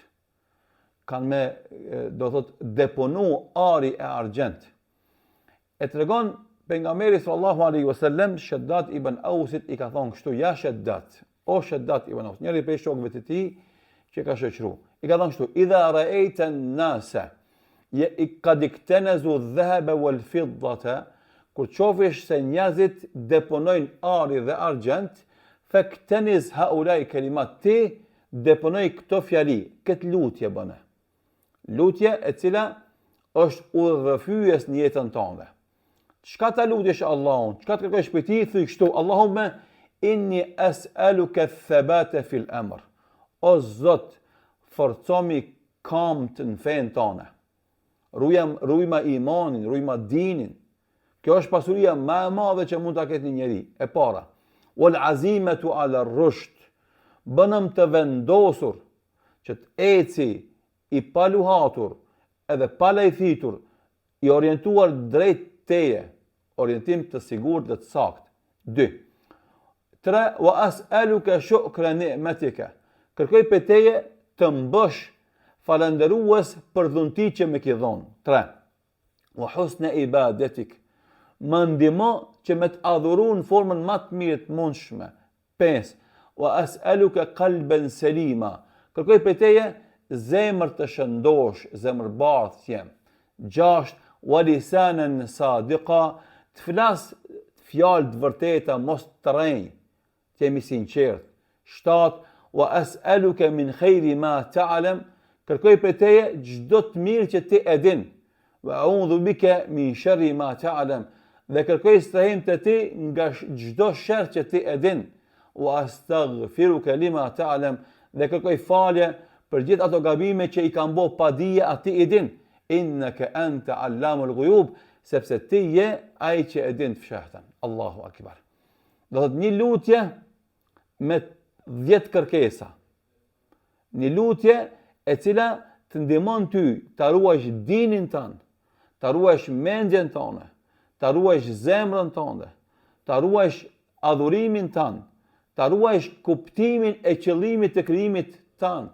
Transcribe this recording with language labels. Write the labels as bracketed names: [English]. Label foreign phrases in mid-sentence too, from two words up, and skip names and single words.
[Albanian] Kanë me, do thotë, deponu ari e argjent. E tregon pejgamberi [Arabic] صلى الله عليه وسلم [Albanian] Shaddad ibn Ausit i ka thonë kështu: ja Shaddad, o Shaddad ibn Aus, njëri prej shokëve të tij që ka shoqëruar. I ka thonë kështu: [Arabic] إذا رأيت الناس قد اكتنزوا الذهب والفضة, [Albanian] kur qofish se njerëzit deponojnë ari dhe argjent, [Arabic] فاكتنز هؤلاء الكلمات, [Albanian] ti deponoj këto fjali, këtë lutje bëne. Lutje e cila është udhëfyes në jetën tënde. Çka ta lutesh Allahun? Çka të kërkosh për ti? Thuaj kështu: [Arabic] اللهم إني أسألك الثبات في الأمر. [Albanian] O Zot, forcomi kamët në fen tënde. Rujma imanin, rujma dinin. Kjo është pasuria më e madhe që mund ta ketë një njeri. E para, [Arabic] والعزيمة على الرشد. [Albanian] Bënëm të vendosur që të eci i paluhatur edhe palajthitur, i orientuar drejt teje, orientim të sigurt dhe të sakt. 2. 3. [Arabic] وأسألك شكر نعمتك. [Albanian] Kërkoj për teje të mbësh falënderues për dhunti që më ke dhënë. [Arabic] 3. وحسن عبادتك. [Albanian] Më ndihmo që me të adhuru në formën më të mirë të mundshme. 5. [Arabic] وأسألك قلبا سليما. [Albanian] Kërkoj për teje zemër të shëndosh, zemër bardhë jem. [Arabic] 6. ولسانا صادقا. [Albanian] Të flas fjalë të vërteta, mos të rrenj, të jemi sinqert. 7. [Arabic] وأسألك من خير ما تعلم. [Albanian] Kërkoj për teje çdo të mirë që ti e din. [Arabic] وأعوذ بك من شر ما تعلم. [Albanian] Dhe kërkoj strehim të ti nga çdo sherr që ti e din. [Arabic] وأستغفرك لما تعلم. [Albanian] Dhe kërkoj falje për gjithë ato gabime që i kanë bërë pa dije ati i din. [Arabic] إنك أنت علام الغيوب, [Albanian] sepse ti je ai që e din të fshehtën. [Arabic] الله أكبر. [Albanian] Do thot një lutje me 10 kërkesa. Një lutje e cila të ndihmon ty ta ruash dinin tënd, ta ruash mendjen tënde, ta ruash zemrën tënde, ta ruash adhurimin tënd, ta ruash kuptimin e qëllimit të krijimit tënd.